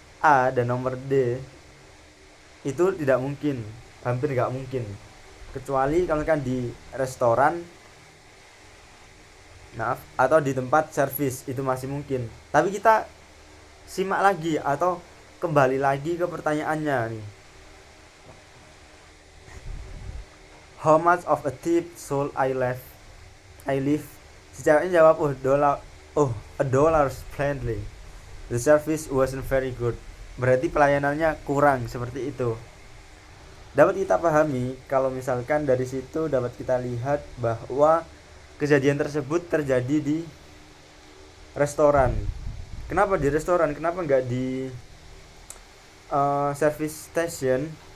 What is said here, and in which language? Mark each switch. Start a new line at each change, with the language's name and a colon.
Indonesian: A dan nomor D itu tidak mungkin, hampir nggak mungkin, kecuali kalau kan di restoran, maaf, atau di tempat servis itu masih mungkin. Tapi kita simak lagi atau kembali lagi ke pertanyaannya nih.
English: How much of a tip should I leave?
Indonesian: Si ceweknya jawab,
English: a dollar plainly. The service wasn't very good.
Indonesian: Berarti pelayanannya kurang, seperti itu. Dapat kita pahami kalau misalkan dari situ dapat kita lihat bahwa kejadian tersebut terjadi di restoran. Kenapa di restoran? Kenapa nggak di service station?